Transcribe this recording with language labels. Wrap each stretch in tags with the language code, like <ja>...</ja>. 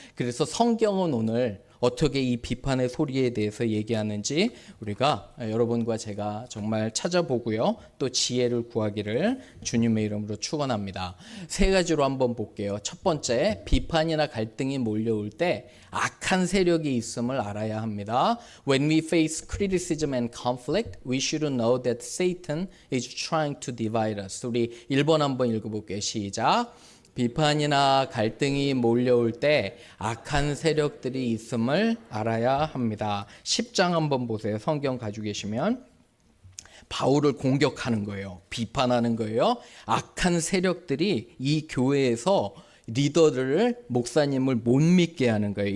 <ko>그래서 성경은 오늘 어떻게 이 비판의 소리에 대해서 얘기하는지 우리가 여러분과 제가 정말 찾아보고요. 또 지혜를 구하기를 주님의 이름으로 축원합니다. 세 가지로 한번 볼게요. 첫 번째, 비판이나 갈등이 몰려올 때 악한 세력이 있음을 알아야 합니다.</ko> <en>When we face criticism and conflict, we should know that Satan is trying to divide us.</en> <ko>우리 1번 한번 읽어볼게요. 시작. 비판이나 갈등이 몰려올 때 악한 세력들이 있음을 알아야 합니다. 10장 한번 보세요. 성경 가지고 계시면 바울을 공격하는 거예요. 비판하는 거예요. 악한 세력들이 이 교회에서 리더를, 목사님을 못 믿게 하는 거예요.</ko>